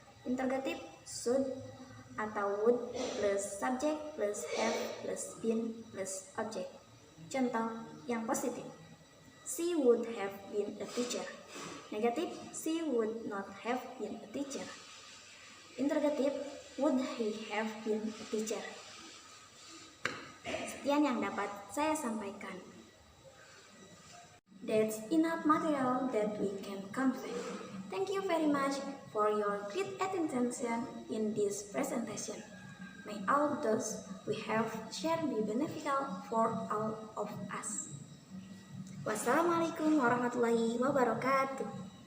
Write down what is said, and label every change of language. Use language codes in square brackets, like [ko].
[en] Interrogatif, should atau would plus subject plus have plus been plus object. [id] Contoh yang positif, [en] she would have been a teacher. Negatif, she would not have been a teacher. Interrogatif, would he have been a teacher? [id] Sekian yang dapat saya sampaikan. [en] That's enough material that we can convey. Thank you very much for your great attention in this presentation. May all those we have shared be beneficial for all of us. [ar] Wassalamualaikum warahmatullahi wabarakatuh.